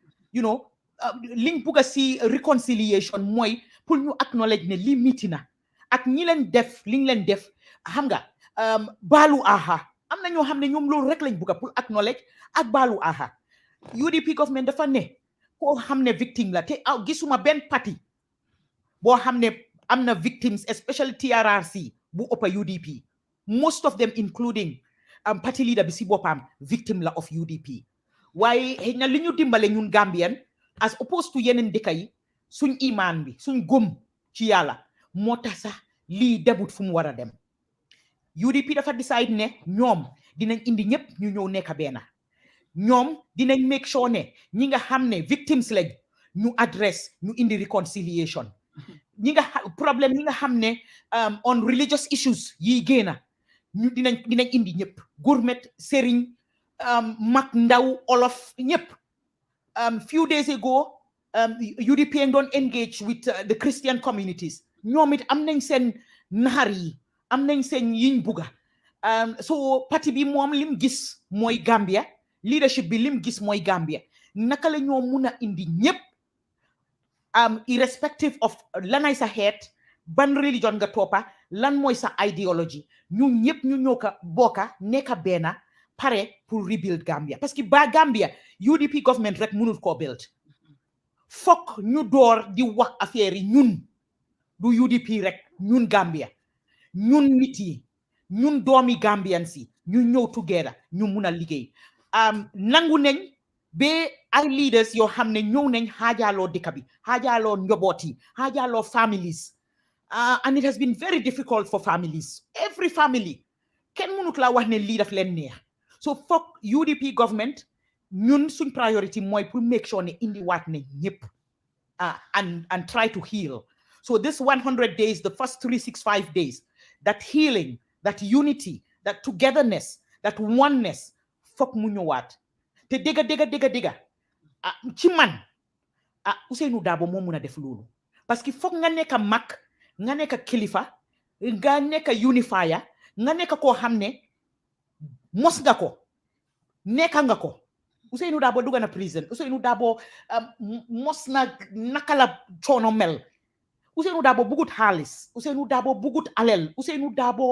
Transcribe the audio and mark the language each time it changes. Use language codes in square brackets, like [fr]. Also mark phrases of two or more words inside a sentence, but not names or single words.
[wo] liñ bugg a si reconciliation mooy pour ñu acknowledge ne lii miti na ak ñi leen def liñ leen def xam nga baalu aha am na ñoo xam ne ñoom loolu rek lañ bugg a pour acknowledge ak baalu aha UDP government dafa ne koo xam ne victime la te gisuma benn parti boo xam ne am na victims especially TRRC bu ëppa UDP [en] most of them including party leader [wo] bi si boppam victime la of UDP waaye xëy na li ñu dimbale ñun [en] Gambian as opposed [wo] to yeneen dëkk yi suñ imaan bi suñ gëm ci yàlla moo tax sax lii debut fu mu war a dem UDP dafa decide ne ñoom dinañ indi ñëpp ñu ñëw nekk benn ñoom dinañ [en] make sure [wo] ne ñi nga xam ne victims lañ ñu address ñu indi reconciliation ñi nga problème ñi nga xam ne [en] on religious issues [wo] yi génna ñu dinañ indi ñëpp gourmet sëriñ mag ndaw olof ñëpp [en] few days ago [wo] UDP doon [en] engage with the Christian communities [wo] ñoom it am nañ seen naxar yi am nañ seen yiñ bugga so parti bi moom lim gis mooy Gambia leadership bi lim gis mooy Gambia naka la ñoo mun a indi ñëpp [en] irrespective of [wo] lanay sa xeet ban religion nga toppa lan mooy sa idéologie ñu ñëpp ñu ñoo ko bokka nekka benn pare pour rebuild Gambia [fr] parce que [wo] ba Gambia UDP government rek mënul koo build fokk ñu door di wax affaire yi ñun du UDP rek ñun Gambia ñun nit yi ñun doomi Gambian si ñu ñëw together ñu mun a liggéey nangu nañ ba ay leaders yoo xam ne ñëw nañ xaajaloo dëkk bi xaajaloo njaboot yi xaajaloo [en] families and it has been very difficult for families every family [wo] kenn mënut laa wax ne lii daf leen neex so foog UDP government ñun suñ priority mooy pour [en] make sure [wo] ne indi waat ne ñëpp [en] and try to heal so this 100 days the first 365 days that healing that unity that togetherness that oneness [wo] foog mu ñëwaat te dégga ci man Ousainou Darboe moo mun a def loolu [fr] parce que [wo] foog nga nekk mag nga nekk kilifa nga nekk unifier nga nekk koo xam ne mos nga ko nekka nga ko Ousainou Darboe dugg na prison Ousainou Darboe mos na naka la coono mel Ousainou Darboe bugut xaalis Ousainou Darboe bugut alel Ousainou Darboe